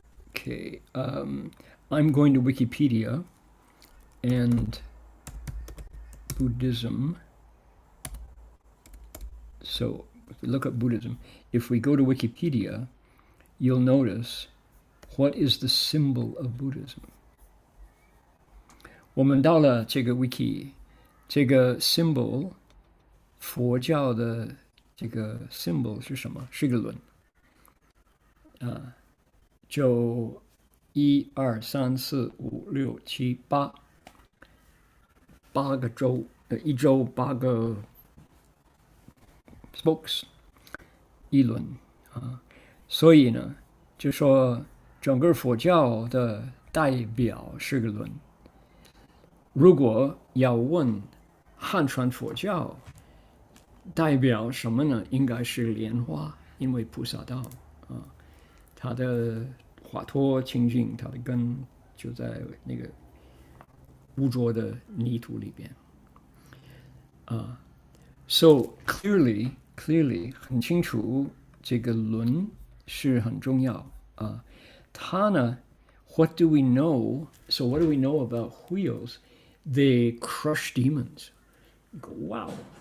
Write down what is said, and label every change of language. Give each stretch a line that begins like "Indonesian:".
English: Okay, I'm going to Wikipedia and Buddhism. So if we look up Buddhism, if we go to Wikipedia, you'll notice what is the symbol of Buddhism.
Chinese: 我们到了这个 wiki， 这个 symbol， 佛教的这个 symbol 是什么？是个轮。就1、2、3、4、5、6、7、8个州，一州8个 spokes， 一轮所以呢，就说整个佛教的代表是个轮。如果要问汉传佛教代表什么呢？应该是莲花，因为菩萨道它的华脱清净，它的根就在那个污浊的泥土里边。
English: So clearly
Chinese: 很清楚，这个轮是很重要它呢
English: what do we know? So what do we know about wheels? They crush demons. You go, wow.